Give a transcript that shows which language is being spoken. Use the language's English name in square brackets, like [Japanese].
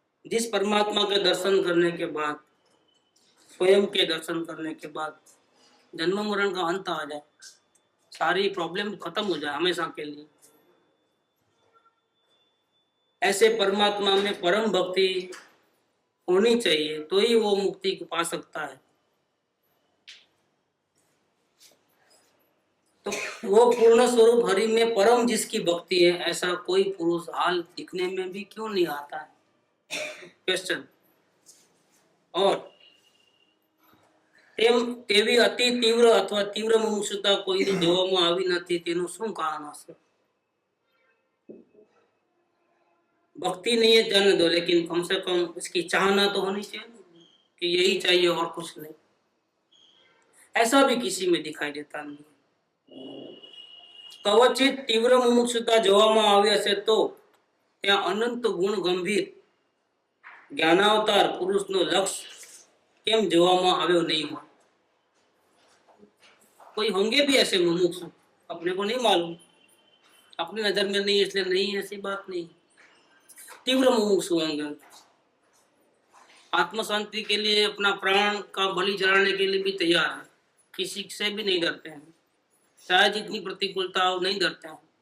[Hindi] जिस परमात्मा के दर्शन करने के बाद, स्वयं के दर्शन करने के बाद जन्म मरण का अंत आ जाए, सारी प्रॉब्लम खत्म हो जाए हमेशा के लिए, ऐसे परमात्मा में परम भक्ति होनी चाहिए, तो ही वो मुक्ति को पा सकता है। तो वो पूर्ण स्वरूप हरि में परम जिसकी भक्ति है, ऐसा कोई पुरुष हाल दिखने में भी क्यों नहीं आता है? क्वेश्चन। [Gujarati] और તેવી અતિ તીવ્ર અથવા તીવ્ર મુમુક્ષુતા કોઈની જોવામાં આવી નથી, તેનું શું કારણ હશે? [Hindi] भक्ति नहीं है जाने दो, लेकिन कम से कम इसकी चाहना तो होनी चाहिए कि यही चाहिए और कुछ नहीं। ऐसा भी किसी में दिखाई देता नहीं। [Gujarati] कवचित तीव्र मुमुक्षुता જોવામાં આવી હશે તો ત્યાં અનંત ગુણ ગંભીર જ્ઞાનાવતાર પુરુષનો લક્ષ્ય કેમ જોવામાં આવ્યો નહીં હોય? [Hindi] कोई होंगे भी ऐसे मुमुक्षु, अपने को नहीं मालूम, अपनी नजर में नहीं, इसलिए नहीं, ऐसी बात नहीं। तीव्र मुमुक्षु होंगे, आत्म शांति के लिए अपना प्राण का बलि चढ़ाने के लिए भी तैयार है, किसी से भी नहीं डरते हैं, चाहे जितनी प्रतिकूलता हो नहीं डरते हैं।